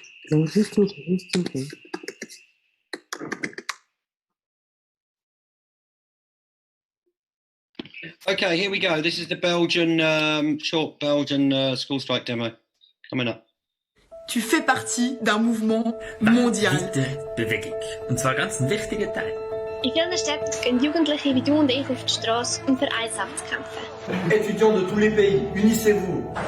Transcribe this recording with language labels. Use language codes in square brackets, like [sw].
[en] No, he's talking. He's talking. Okay, here we go. This is the Belgian, short Belgian school strike demo coming up. [fr] Tu fais partie d'un mouvement mondial. [de] Bewegung. Und zwar ganz ein wichtiger Teil. In vielen Städten gehen Jugendliche wie du und ich auf die Straße, um für eine Sache zu kämpfen. [fr] Étudiants de tous les pays, unissez-vous.